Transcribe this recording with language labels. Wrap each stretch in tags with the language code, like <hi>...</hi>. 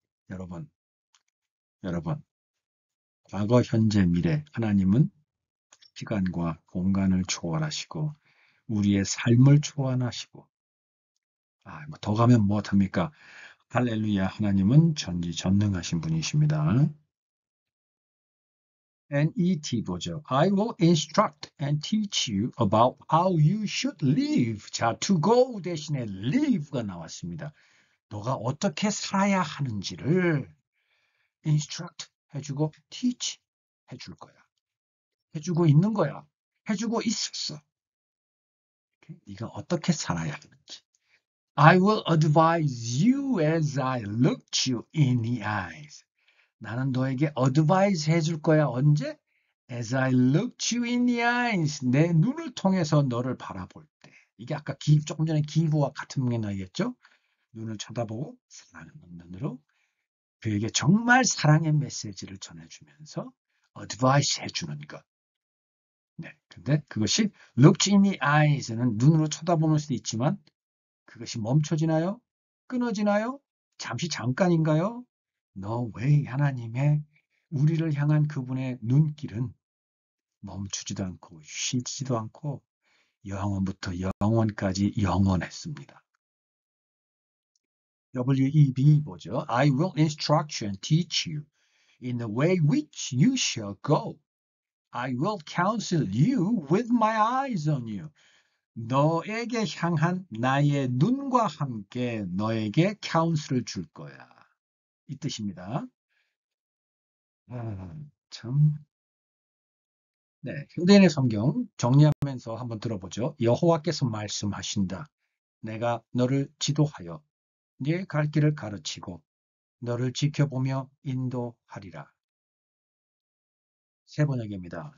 <ko>여러분, 여러분, 과거, 현재, 미래 하나님은 시간과 공간을 초월하시고 우리의 삶을 초월하시고 더 가면 무엇합니까? 할렐루야 하나님은 전지전능하신 분이십니다. NET 보죠.</ko> <en>I will instruct and teach you about how you should live.</en> <ko>자, to go 대신에 live가 나왔습니다. 너가 어떻게 살아야 하는지를 instruct 해주고 teach 해줄 거야. 해주고 있는 거야. 해주고 있었어. 네가 어떻게 살아야 하는지.</ko> <en>I will advise you as I look you in the eyes.</en> <ko>나는 너에게 advise 해줄 거야. 언제?</ko> <en>As I looked you in the eyes.</en> <ko>내 눈을 통해서 너를 바라볼 때. 이게 아까 조금 전에 기브와 같은 맥락이겠죠? 눈을 쳐다보고 사랑하는 눈으로 그에게 정말 사랑의 메시지를 전해주면서 advice 해주는 것. 네, 근데 그것이</ko> <en>looked in the eyes</en> <ko>는 눈으로 쳐다보는 수도 있지만 그것이 멈춰지나요? 끊어지나요? 잠시 잠깐인가요?</ko> <en>No way.</en> <ko>하나님의 우리를 향한 그분의 눈길은 멈추지도 않고 쉬지도 않고 영원부터 영원까지 영원했습니다. WEB 보죠.</ko> <en>I will instruct you and teach you in the way which you shall go. I will counsel you with my eyes on you.</en> <ko>너에게 향한 나의 눈과 함께 너에게 카운슬을 줄 거야. 이 뜻입니다. 참. 네, 현대인의 성경 정리하면서 한번 들어보죠. 여호와께서 말씀하신다. 내가 너를 지도하여 네 갈 길을 가르치고 너를 지켜보며 인도하리라. 세 번역입니다.</ko>